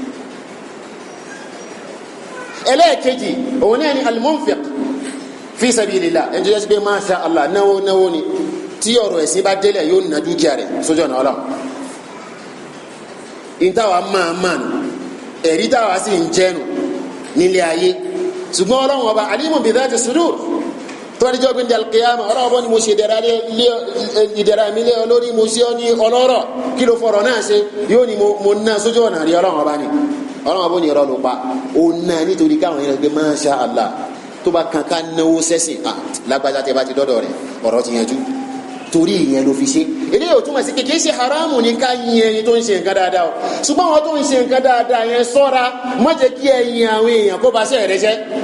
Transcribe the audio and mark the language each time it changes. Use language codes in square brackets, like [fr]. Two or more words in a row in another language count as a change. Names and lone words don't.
[yo] ẹlẹ́ẹ̀kejì òun náà ni [ar] المنفق في سبيل الله [yo] ẹni tó yẹ pé [ar] ما شاء الله [yo] náwó ni tí ọ̀rọ̀ ẹ̀sìn bá délẹ̀ yóò na dúkìá rẹ̀ sójú ọ̀nà ọlọ́run ìtawà máa nù ẹ̀rí táwa sì ń jẹ́nu nílé ayé ṣùgbọ́n ọlọ́run ọba [ar] عليم بذات الصدور [yo] tó wá dijọ́ gbé ní al-qiyamah ọlọ́run ọba ni mo ṣe ìdẹ̀ra mi lé olórí mo ṣe ọ ní ọlọ́rọ̀ kí ló fọ̀rọ̀ náà ṣe yóò ní mo ná sójú ọ̀nà rí ọlọ́run ọba ni ọlọ́run ọba ní irọ́ ló pa ó ná nítorí káwọn yẹn gbé [ar] ما شاء الله [yo] tó bá kankan náwó sẹ́sìn lágbájá tẹ bá ti dọ́dọ̀ rẹ̀ ọ̀rọ̀ ti yanjú torí ìyẹn ló fi ṣe eléyìí ò túmọ̀ sí kékeré ṣe haramu ní ká yin ẹni tó ń ṣe nǹkan dáadáa o ṣùgbọ́n àwọn tó ń ṣe nǹkan dáadáa yẹn sọ́ra má jẹ́ kí ẹ̀yin àwọn èèyàn kó bá ṣe rẹ jẹ́